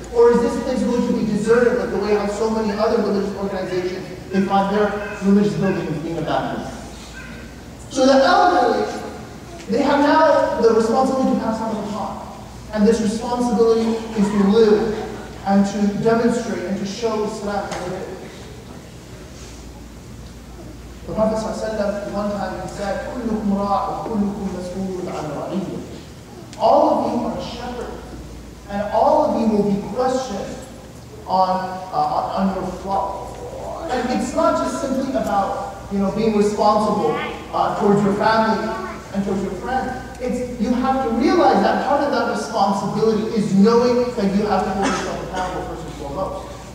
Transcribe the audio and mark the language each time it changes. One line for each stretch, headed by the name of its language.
English: Or is this place going to be deserted like the way how so many other religious organizations, they find their religious buildings being abandoned? So the elderly, they have now the responsibility to pass on the baton. And this responsibility is to live and to demonstrate and to show Islam as it is. The Prophet ﷺ, one time he said,
Arabic: كُلُّكُمْ رَاعٌ وَكُلُّكُمْ مَسْئُولٌ عَنْ رَعِيِّهِ.
English: All of you are shepherds, and all of you will be questioned on your flock. And it's not just simply about being responsible towards your family and towards your friends. You have to realize that part of that responsibility is knowing that you have to hold yourself accountable first and foremost.